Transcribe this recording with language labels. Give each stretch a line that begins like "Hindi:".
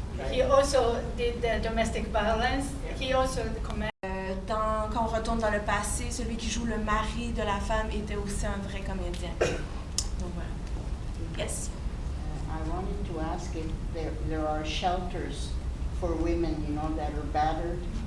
English: He also did the domestic violence. He also the comedian.
French: Quand on retourne dans le passé, celui qui joue le mari de la femme était aussi un vrai comédien. Donc voilà.
English: Yes. I wanted to ask if there are shelters for women, that are battered.